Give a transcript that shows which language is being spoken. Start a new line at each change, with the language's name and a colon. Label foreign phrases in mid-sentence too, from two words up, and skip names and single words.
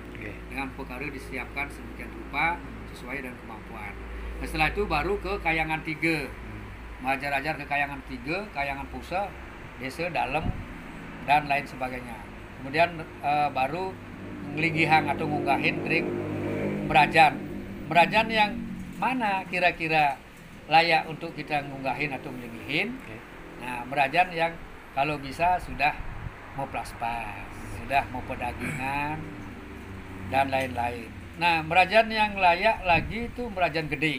Indonesian: Dengan perkara disiapkan sedemikian rupa sesuai dengan kemampuan. Nah, setelah itu baru ke Kayangan 3. Majarajar ke Kayangan 3, Kayangan Pusa, Desa Dalam dan lain sebagainya. Kemudian baru ngelinggihan atau
Balinese: ngunggahin ring
Indonesian: Merajan. Merajan yang mana kira-kira layak untuk kita ngunggahin atau melinggihin. Nah, Merajan yang kalau bisa sudah mau plaspas, sudah mau pedagingan dan lain-lain. Nah, Merajan yang layak lagi itu Merajan gede.